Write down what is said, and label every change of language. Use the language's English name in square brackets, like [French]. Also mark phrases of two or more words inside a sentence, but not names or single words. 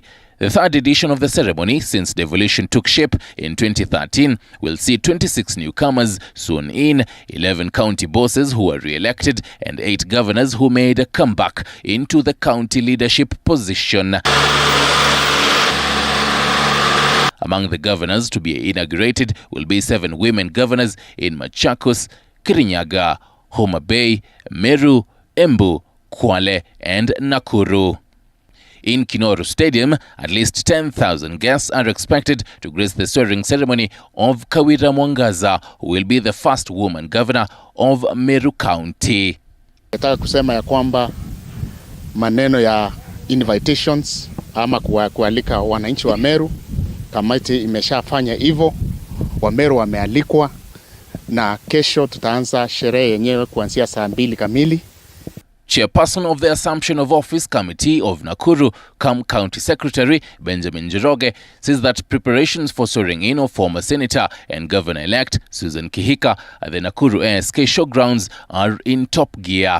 [English] The third edition of the ceremony, since devolution took shape in 2013, will see 26 newcomers sworn in, 11 county bosses who were re-elected, and 8 governors who made a comeback into the county leadership position. Among the governors to be inaugurated will be 7 women governors in Machakos, Kirinyaga, Homa Bay, Meru, Embu, Kwale, and Nakuru. In Kinoru Stadium, at least 10,000 guests are expected to grace the swearing ceremony of Kawira Mwangaza, who will be the first woman governor of Meru County. [Swahili] Nataka kusema ya kwamba maneno ya invitations ama kualika wananchi wa Meru, kamati imeshafanya hivyo, wa Meru wamealikwa na kesho tutaanza sherehe yenyewe kuanzia saa 2 kamili. [English] Chairperson of the Assumption of Office Committee of Nakuru, County Secretary Benjamin Njoroge, says that preparations for swearing in of former Senator and Governor-elect Susan Keheka at the Nakuru ASK showgrounds are in top gear.